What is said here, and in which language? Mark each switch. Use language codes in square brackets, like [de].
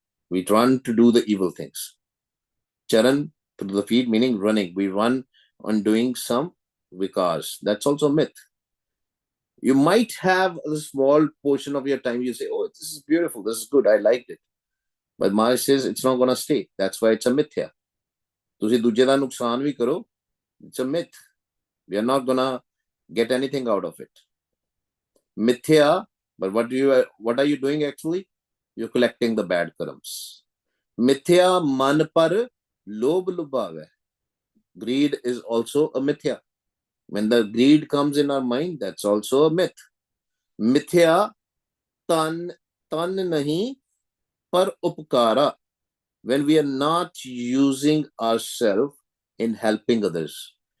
[en] We run to do the evil things. Charan, through the feet, meaning running. We run on doing some vikars. That's also a myth. You might have a small portion of your time, you say, oh, this is beautiful, this is good, I liked it. But Maharaj says it's not going to stay. That's why it's a mithya. [pa] ਤੁਸੀਂ ਦੂਜੇ ਦਾ ਨੁਕਸਾਨ ਵੀ ਕਰੋ, [en] it's a myth. We are not going to get anything out of it. Mithya, but what are you doing actually? You're collecting the bad karams. [pa] Mithya man par lobh lubhave. [en] Greed is also a mithya. When the greed comes in our mind, that's also a myth. [pa] Mithya tan nahi par upkara. [en] When we are not using ourselves in helping others.